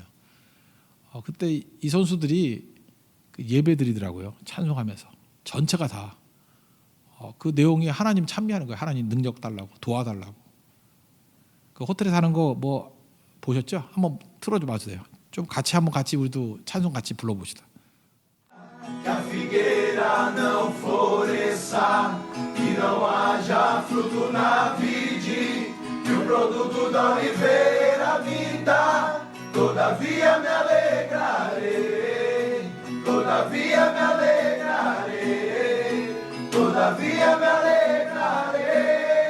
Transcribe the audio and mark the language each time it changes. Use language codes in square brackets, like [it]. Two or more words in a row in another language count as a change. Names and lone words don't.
[ko] 그때 이 선수들이 예배드리더라고요. 찬송하면서 전체가 다 그 내용이 하나님 찬미하는 거예요. 하나님 능력 달라고 도와달라고. 그 호텔에 사는 거 뭐 보셨죠? 한번 틀어줘 봐주세요. 좀 한번 같이 우리도 찬송 같이 불러봅시다. [pt] Que a figueira não floresça, que não haja fruto na vide, que o produto da oliveira minta. Todavia me alegrarei, todavia me alegrarei, todavia me alegrarei.